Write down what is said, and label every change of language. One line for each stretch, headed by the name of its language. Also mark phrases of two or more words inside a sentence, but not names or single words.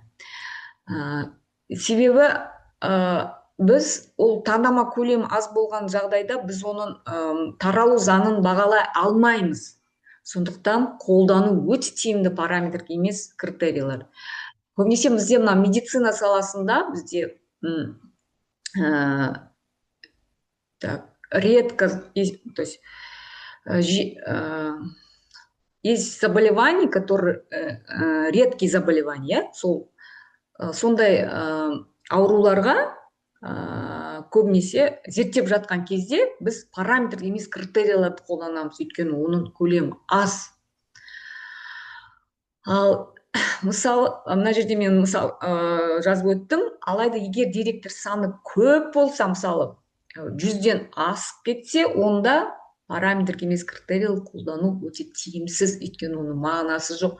Kazakh: Себебі біз ол таңдама көлемі аз болған жағдайда біз оның таралу заңын бағалай алмаймыз. Сондықтан қолдану өте тиімді параметрлік емес критерийлер. көбінесе бізде мына медицина саласында бізде ә,
Russian: так, редко, то есть есть заболевания, которые редкие заболевания,
Kazakh: сондай ауруларға көбінесе зерттеп жатқан кезде біз параметр емес критерияларды қолданамыз, өйткені оның көлемі аз. Ал мысалы мына жерде мен жазып өттім, алайда егер деректер саны көп болса, мысалы 100-ден асып кетсе, онда параметр емес критериялар қолдану өте тиімсіз, өйткені оның мағынасы жоқ.